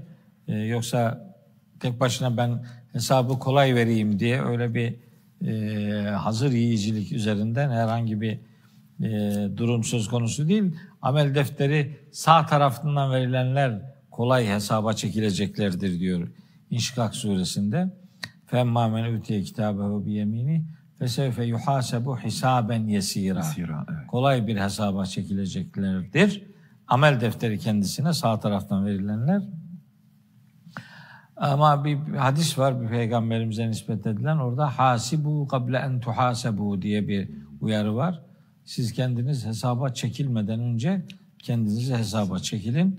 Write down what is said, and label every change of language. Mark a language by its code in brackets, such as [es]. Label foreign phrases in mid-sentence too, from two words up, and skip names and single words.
[tr] Yoksa tek başına ben hesabı kolay vereyim diye öyle bir hazır yiyicilik üzerinden herhangi bir durum söz konusu değil. Amel defteri sağ tarafından verilenler kolay hesaba çekileceklerdir diyor İnşikak suresinde. [ar] فَاَمَّا مَنْ اُوْتِيَ كِتَابَهُ بِيَم۪ينِهِ فَسَوْفَ يُحَاسَبُ حِسَابًا يَس۪يرًا. [tr] Evet. Kolay bir hesaba çekileceklerdir. Amel defteri kendisine sağ taraftan verilenler. Ama bir hadis var bir peygamberimize nispet edilen, orada [ar] حاسبوا قبل أن تحاسبوا [tr] diye bir uyarı var. Siz kendiniz hesaba çekilmeden önce kendinizi hesaba çekilin.